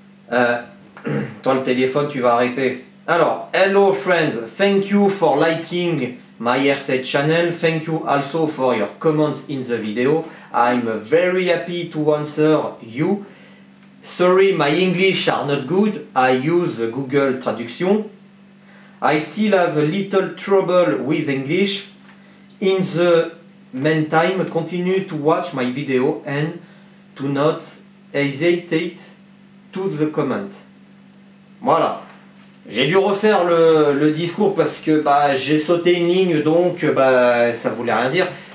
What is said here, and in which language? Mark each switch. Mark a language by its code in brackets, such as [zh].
[fr] Toi le téléphone tu vas arrêter. [en] Alors, hello friends, thank you for liking my RC channel. Thank you also for your comments in the video. I'm very happy to answer you. Sorry, my English are not good. I use Google Traduction. I still have a little trouble with English. In the meantime, continue to watch my video and to not hesitate to the comment. [fr] Voilà. J'ai dû refaire le discours parce que j'ai sauté une ligne, donc ça voulait rien dire.